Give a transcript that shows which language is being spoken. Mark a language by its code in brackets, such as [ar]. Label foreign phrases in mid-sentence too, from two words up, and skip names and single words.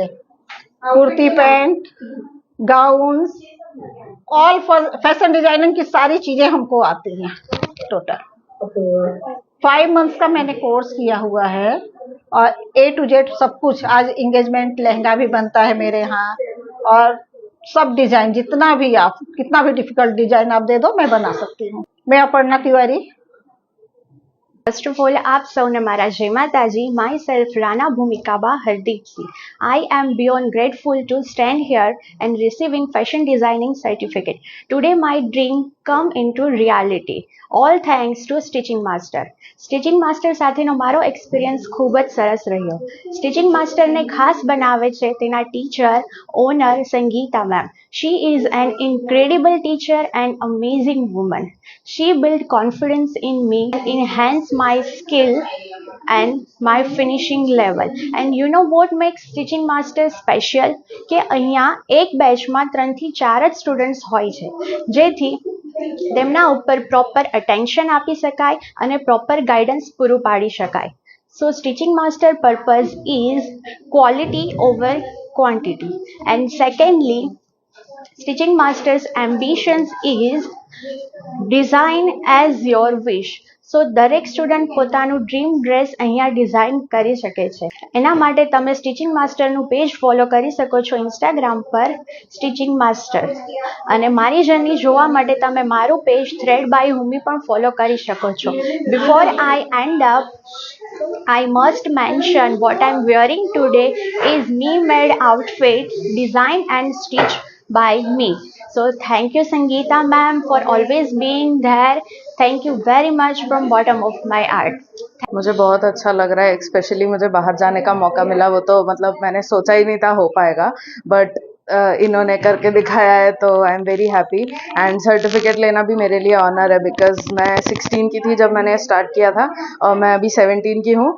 [hi] कुर्ती पैंट, गाउन, [en] all fashion designing [hi] की सारी चीजें हमको आती हैं टोटल। 5 मंथ्स का मैंने कोर्स किया हुआ है और [en] A to Z [hi] सब कुछ। आज इंगेजमेंट लहंगा भी बनता है मेरे यहाँ, और सब डिजाइन जितना भी आप कितना भी [en] difficult design [hi] आप दे दो मैं बना सकती हूँ। मैं अपर्णा तिवारी। [en] first of all [gu] આપ સૌને મારા જય માતાજી. માય સેલ્ફ રાણા ભૂમિકાબા હરદીપસિંહ. [en] I am beyond grateful to stand here and receiving fashion designing certificate. Today my dream come into reality. All thanks to Stitching Master. [gu] સ્ટિચિંગ માસ્ટર સાથેનો મારો એક્સપિરિયન્સ ખૂબ જ સરસ રહ્યો. સ્ટિચિંગ માસ્ટરને ખાસ બનાવે છે તેના ટીચર, ઓનર સંગીતા મેમ. [en] She is an incredible teacher and amazing woman. She built confidence in me, enhanced my skill and my finishing level. And you know what makes Stitching Master special? [gu] કે અહીંયા એક બેચમાં 3 થી 4 જ સ્ટુડન્ટ્સ હોય છે, જેથી તેમના ઉપર [en] proper attention [gu] આપી શકાય અને [en] proper guidance [gu] પૂરું પાડી શકાય. [en] So Stitching Master purpose is quality over quantity. And secondly, Stitching Master's ambitions is design as your wish. [gu] સો દરેક સ્ટુડન્ટ પોતાનું [en] dream dress [gu] અહીંયા ડિઝાઇન કરી શકે છે. એના માટે તમે સ્ટિચિંગ માસ્ટરનું [en] page follow [gu] કરી શકો છો ઇન્સ્ટાગ્રામ પર સ્ટિચિંગ માસ્ટર. અને મારી જર્ની જોવા માટે તમે મારું પેજ થ્રેડ બાય હુમી પણ ફોલો કરી શકો છો. [en] before I end up, I must mention what I'm wearing today is me made outfit designed and stitched by me. So thank you Sangeeta ma'am for always being there. Thank you very much from bottom of my heart. [hi] मुझे बहुत अच्छा लग रहा है, स्पेशली मुझे बाहर जाने का मौका मिला. वो तो मतलब मैंने सोचा ही नहीं था हो पाएगा, बट इन्होंने करके दिखाया है तो [en] I am very happy. and certificate [hi] लेना भी मेरे लिए ऑनर है, बिकॉज मैं 16 की थी जब मैंने स्टार्ट किया था और मैं अभी 17 की हूँ.